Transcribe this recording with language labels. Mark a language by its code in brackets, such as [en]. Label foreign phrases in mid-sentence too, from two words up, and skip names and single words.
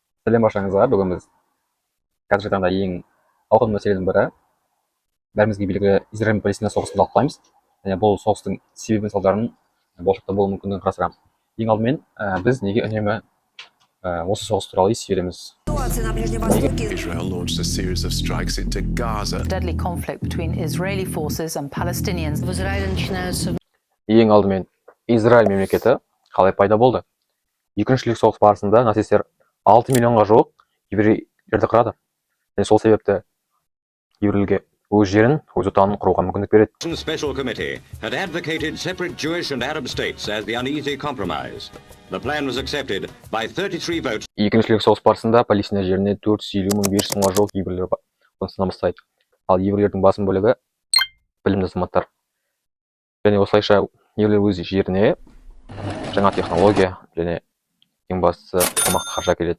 [kk] Сәлем баршаңызға. Бүгін біз қазіргі таңда ең ауқымды мәселенің бірі бәрімізге белгілі Израиль мен Палестина соғысын талқылаймыз. Және бұл соғыстың себебі мен салдарын болашақта болуы мүмкіндігін қарастырамыз. Ең алдымен біз неге үнемі осы соғыс туралы ести береміз? [en] Israel launched a series of strikes into Gaza. Deadly conflict between Israeli forces and Palestinians. [kk] Ең алдымен Израиль мемлекеті қалай пайда болды? Екінші дүниежүзілік соғыс барысында нацистер 6 миллионға жуық еврейлерді қырады. Және сол себепті еврейлерге өз жерін, өз отанын құруға мүмкіндік береді. [en] Special committee had advocated separate Jewish and Arab states as the uneasy compromise. The plan was accepted by 33 votes. [kk] Екінші дүниежүзілік соғыс барысында Палестина жеріне 450.500 мыңға жуық еврейлер қоныстана бастайды. Ал еврейлердің басым бөлігі білімді азаматтар. Және осылайша еврейлер өз жеріне жаңа технология және ең бастысы қомақты қаржы әкеледі.